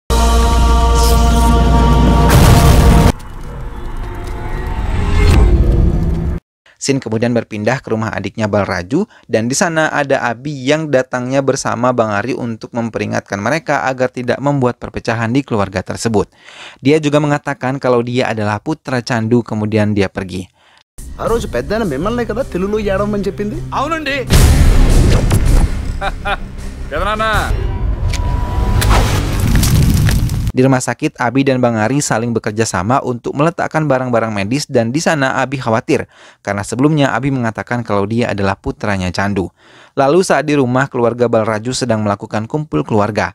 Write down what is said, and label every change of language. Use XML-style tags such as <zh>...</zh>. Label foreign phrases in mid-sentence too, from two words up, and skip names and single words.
<id>Sin kemudian berpindah ke rumah adiknya Balraju dan di sana ada Abi yang datangnya bersama Bang Ari untuk memperingatkan mereka agar tidak membuat perpecahan di keluarga tersebut. Dia juga mengatakan kalau dia adalah putra Candu kemudian dia pergi.</id> <te>ఆ రోజు పెద్దన మిమ్మల్నే కదా తెలుగులో ఏడవమని చెప్పింది. అవునండి. పెదనాన్న.</te> <id>Di rumah sakit, Abi dan Bang Ari saling bekerja sama untuk meletakkan barang-barang medis dan di sana Abi khawatir karena sebelumnya Abi mengatakan kalau dia adalah putranya Candu. Lalu saat di rumah keluarga Balraju sedang melakukan kumpul keluarga.</id>